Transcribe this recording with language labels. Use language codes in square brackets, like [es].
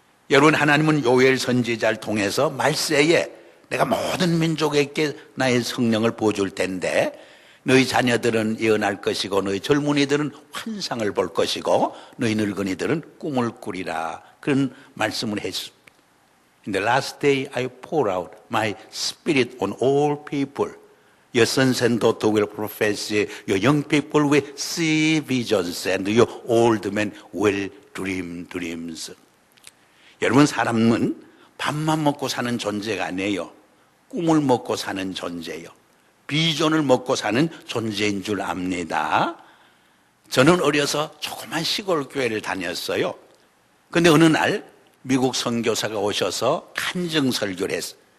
[ko] 여러분, 하나님은 요엘 선지자를 통해서 말세에 내가 모든 민족에게 나의 성령을 부어줄 텐데 너희 자녀들은 예언할 것이고 너희 젊은이들은 환상을 볼 것이고 너희 늙은이들은 꿈을 꾸리라, 그런 말씀을 했습니다. [en] In the last day I pour out my spirit on all people. Your sons and daughters will prophesy. Your young people will see visions and your old men will dream dreams. [ko] 여러분, 사람은 밥만 먹고 사는 존재가 아니에요. 꿈을 먹고 사는 존재예요. 비전을 먹고 사는 존재인 줄 압니다. 저는 어려서 조그만 시골 교회를 다녔어요. 근데 어느 날 미국 선교사가 오셔서 간증 설교를 했어요.